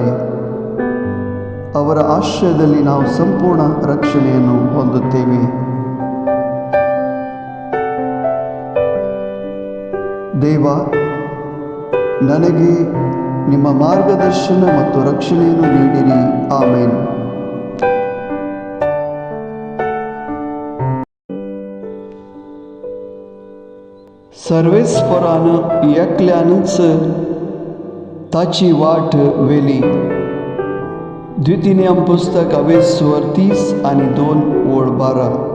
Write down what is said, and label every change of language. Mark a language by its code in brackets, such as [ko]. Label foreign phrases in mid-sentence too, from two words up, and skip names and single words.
[kn] ಅವರ ಆಶ್ರಯದಲ್ಲಿ ನಾವು ಸಂಪೂರ್ಣ ರಕ್ಷಣೆಯನ್ನು ಹೊಂದುತ್ತೇವೆ. ದೇವ, ನನಗೆ ನಿಮ್ಮ ಮಾರ್ಗದರ್ಶನ ಮತ್ತು ರಕ್ಷಣೆಯನ್ನು ನೀಡಿರಿ. ಆಮೇನ್. [kok] सर्वेस्परानं एकल्यानंच ताची वाट वेली. द्वितीयम पुस्तक 22:30 आणि 2:12.